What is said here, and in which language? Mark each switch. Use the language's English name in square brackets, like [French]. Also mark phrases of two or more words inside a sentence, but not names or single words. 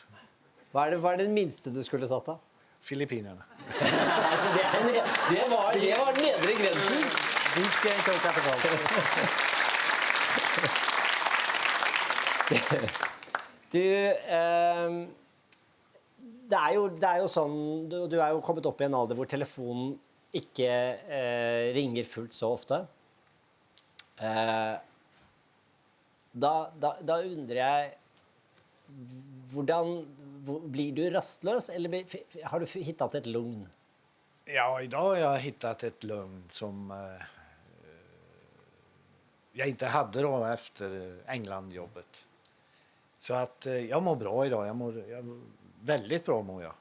[Swedish] Vad är det minsta du skulle ta då? Filippinerna. Alltså det var nedre gränsen. Dit ska jag inte åka tillbaka. [Norwegian] Du, det er jo sånn, du er jo kommet opp i en alder hvor telefonen ikke ringer fullt så ofte. Da undrer jeg, blir du [Swedish] rastlös eller har du hittat ett lugn? Ja, idag har jag hittat ett lugn som jag inte hade då efter Englandjobbet. Så att jag mår bra idag. Väldigt bra mår jag.